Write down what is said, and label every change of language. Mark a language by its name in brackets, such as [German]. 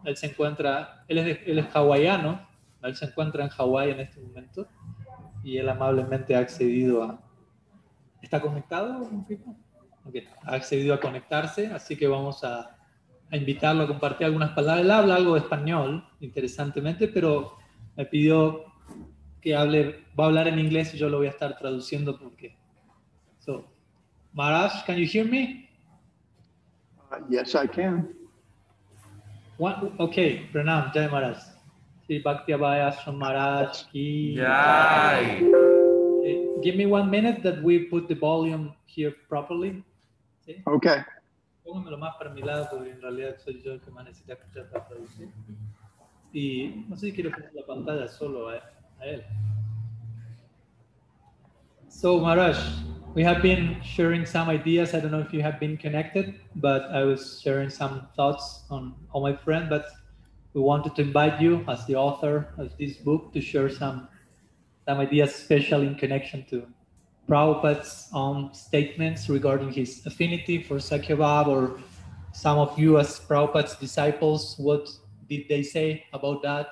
[Spanish] Él es hawaiano, él se encuentra en Hawái en este momento y él amablemente ha accedido a... ¿Está conectado? Okay. Ha accedido a conectarse, así que vamos a invitarlo a compartir algunas palabras. Él habla algo de español, interesantemente, pero me pidió que va a hablar en inglés y yo lo voy a estar traduciendo porque... [English] So, Maharaj, can you hear me? Yes, I can. Okay, Pranam, Jai Maharaj. Sri Bhakti Abhay Ashram Maharaj ki Jai. Give me 1 minute that we put the volume here properly. [Spanish] ¿Sí? [English] Okay. [Spanish] Póngamelo más para mi lado porque en realidad soy yo el que más necesita escuchar para traducir. Y no sé si quiero poner la pantalla solo a él. [English] So Maharaj, we have been sharing some ideas. I don't know if you have been connected, but I was sharing some thoughts on my friend, but we wanted to invite you as the author of this book to share some ideas, especially in connection to Prabhupada's own statements regarding his affinity for Sakya Bhava, or some of you as Prabhupada's disciples, what did they say about that?